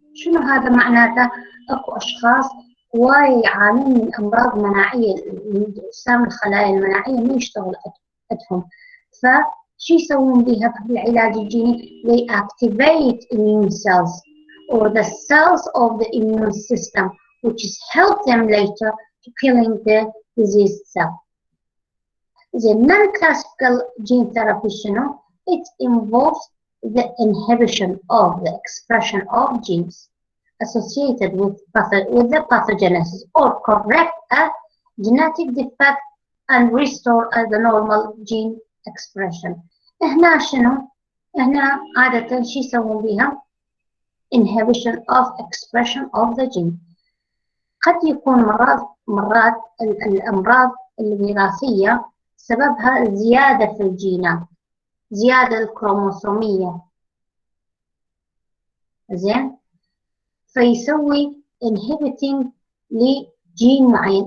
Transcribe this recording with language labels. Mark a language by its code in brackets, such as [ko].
[ar] شنو هذا معناته؟ اكو اشخاص وايد يعانون من امراض مناعيه، اجسام الخلايا المناعيه ما يشتغل عندهم، فشو يسوون بها بالعلاج الجيني؟ [en] they activate immune cells or the cells of the immune system which is help them later to killing the disease cell. The non-classical gene therapy شنو؟ it involves the inhibition of the expression of genes associated with the pathogenesis or correct a genetic defect and restore the normal gene expression. [ar] هنا شنو؟ هنا عادة شو يسوون بها؟ [en] inhibition of expression of the gene. [ar] قد يكون مرات الأمراض الوراثية سببها زيادة في الجينات، زيادة الكروموسومية، زين، فيسوي [en] inhibiting [ar] لجين معين.